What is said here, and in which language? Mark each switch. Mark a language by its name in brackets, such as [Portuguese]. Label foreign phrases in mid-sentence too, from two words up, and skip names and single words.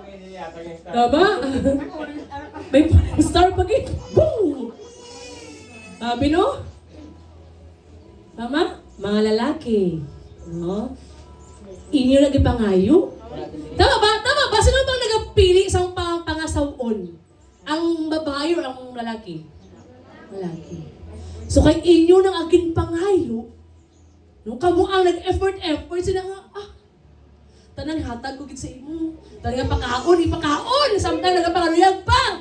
[Hiligaynon] Tama? May star pa gid. Boom! Sabi no? Tama? Mga lalaki. No? Inyo nagipangayo. Tama ba? Tama ba? Sino bang nagapili sa pangasawon? Ang babae o ang lalaki? Lalaki. So kay inyo nang agin pangayo, nung kamo ang nag-effort, sila nga, tanan hatag ko gid sa imo. Tanan ipakaon, samtang nagapangaluyag pa.